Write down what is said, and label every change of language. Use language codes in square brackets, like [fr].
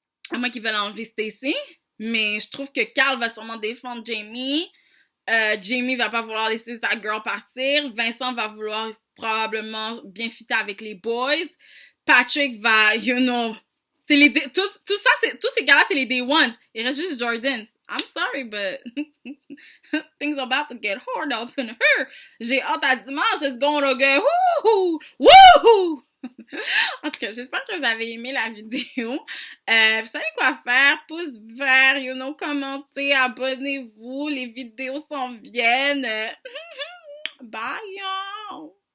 [fr] À moins qu'ils veulent enlever Stacy. Mais je trouve que Carl va sûrement défendre Jamie. Jamie va pas vouloir laisser sa girl partir. Vincent va vouloir probablement bien fitter avec les boys. Patrick va, c'est tout ça, tous ces gars-là, c'est les day ones. Il reste juste Jordan. [en] I'm sorry, but things are about to get hard up in her. [fr] J'ai hâte à dimanche. [en] It's gonna get woohoo! [fr] En tout cas, j'espère que vous avez aimé la vidéo. Vous savez quoi faire. Pouce vert, commentez, abonnez-vous. Les vidéos s'en viennent. [en] Bye, y'all!